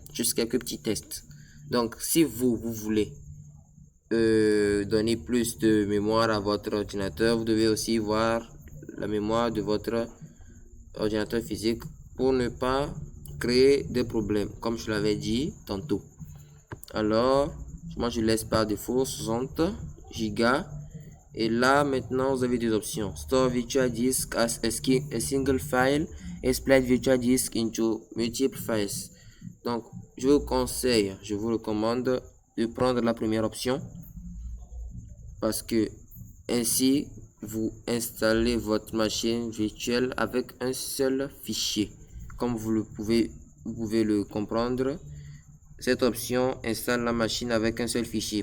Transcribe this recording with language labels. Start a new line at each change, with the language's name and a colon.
French: Juste quelques petits tests. Donc, si vous voulez donner plus de mémoire à votre ordinateur, vous devez aussi voir la mémoire de votre ordinateur physique pour ne pas créer des problèmes, comme je l'avais dit tantôt. Alors, moi je laisse par défaut 60 Go. Et là, maintenant, vous avez des options.
English: Store virtual disk as a single file et split virtual disk into multiple files.
French: Donc, je vous conseille, je vous recommande de prendre la première option parce que ainsi, vous installez votre machine virtuelle avec un seul fichier. Comme vous pouvez le comprendre, cette option installe la machine avec un seul fichier.